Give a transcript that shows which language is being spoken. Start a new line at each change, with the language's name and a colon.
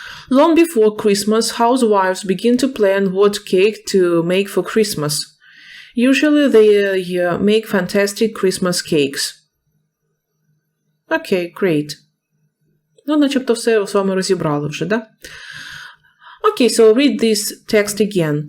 English: Long before Christmas, housewives begin to plan what cake to make for Christmas. Usually they make fantastic Christmas cakes. Okay, great.
Ukrainian: Ну, начебто все з вами розібрали вже, да?
English: Okay, so read this text again.